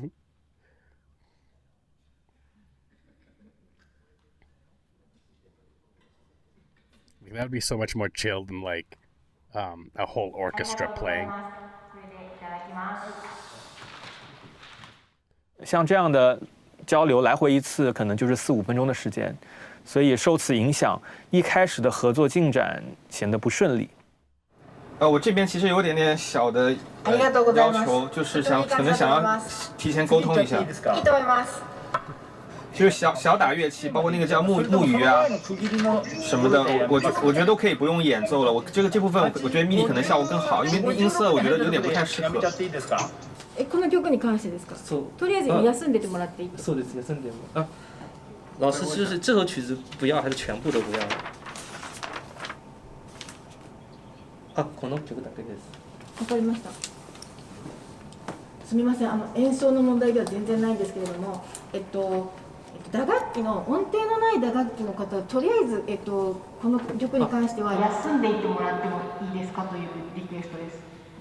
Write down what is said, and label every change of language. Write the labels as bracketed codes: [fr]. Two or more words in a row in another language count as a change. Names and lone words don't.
[en] That would be so much more chill than a whole orchestra playing. [zh] 像这样的交流来回一次，可能就是4、5分钟的时间，所以受此影响，一开始的合作进展显得不顺利。我这边其实有点小的要求，就是可能想要提前沟通一下。 [ja] いいと思います。 [zh] 就是小打乐器，包括那个叫木鱼啊什么的，我觉得都可以不用演奏了。这部分我觉得 MIDI 可能效果更好，因为音色我觉得有点不太适合。 [ja] この曲に関してですか？とりあえず休んでてもらっていい？そうです、休んでも。 [zh] 老师就是这首曲子不要还是全部都不要？ [ja] この曲だけです。わかりました。すみません、演奏の問題では全然ないんですけれども、打楽器の音程のない打楽器の方はとりあえずこの曲に関しては休んでいってもらってもいいですかというリクエストです。